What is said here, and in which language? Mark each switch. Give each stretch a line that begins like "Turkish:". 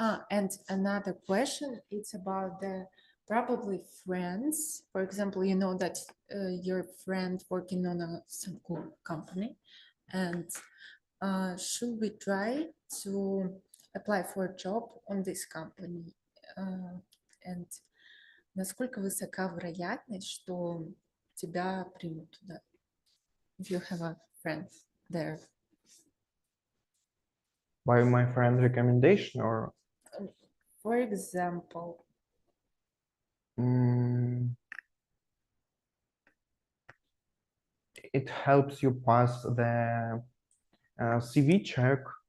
English: And another question, it's about the probably friends. For example, you know that your friend working on some cool company, and should we try to apply for a job on this company?
Russian: And насколько высока вероятность, что тебя примут туда?
English: If you have a friend there. By my friend recommendation or For example. It helps you pass the CV check.